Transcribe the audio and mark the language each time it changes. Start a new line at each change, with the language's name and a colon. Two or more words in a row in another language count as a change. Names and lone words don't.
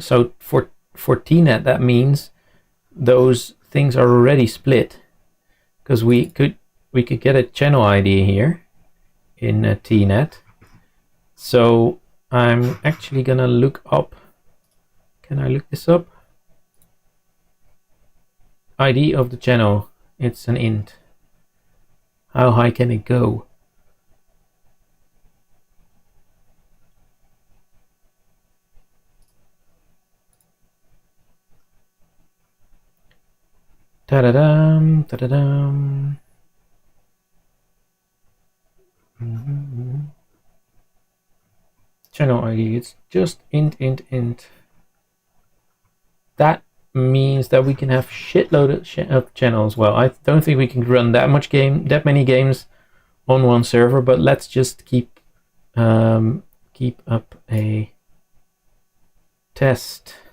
English: So for TNet, that means those things are already split, because we could get a channel ID here in TNet. So I'm actually gonna look up. Can I look this up? ID of the channel. It's an int. How high can it go? Ta-da-dum, ta-da-dum. Channel ID, it's just int. That means that we can have shitload of channels. Well, I don't think we can run that many games on one server, but let's just keep up a test.